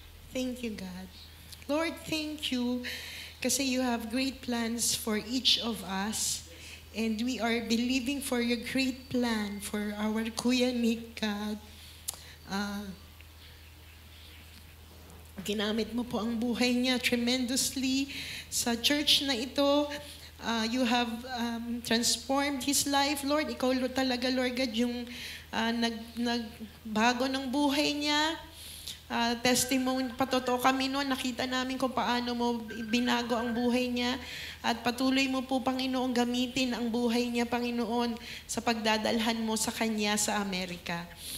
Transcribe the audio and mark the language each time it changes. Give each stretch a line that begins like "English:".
English: Thank you, God. Lord, thank you kasi you have great plans for each of us. And we are believing for your great plan for our Kuya Nick, God.
Filipino: Ginamit mo po ang buhay niya
English: tremendously
Filipino: sa church na ito.
English: You have transformed his life, Lord.
Filipino: Ikaw talaga, Lord God, yung nagbago ng buhay niya. Testimony, patotoo kami noon, nakita namin kung paano mo binago ang buhay niya. At patuloy mo po, Panginoon, gamitin ang buhay niya, Panginoon, sa pagdadalhan mo sa kanya sa Amerika.